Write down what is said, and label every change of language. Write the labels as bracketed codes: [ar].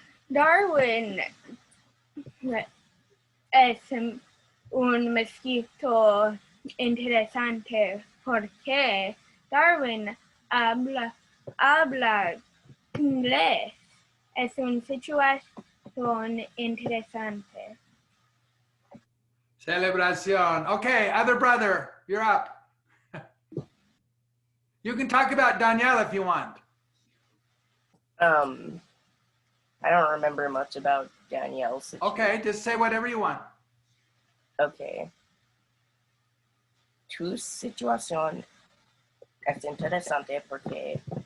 [es] Darwin es un mosquito interesante porque Darwin habla inglés. Es una situación interesante. Celebración. [en] Okay, other brother, you're up. You can talk about Danielle if you want. I don't remember much about Danielle's situation. Okay, just say whatever you want. Okay. [es] Tu situación es interesante porque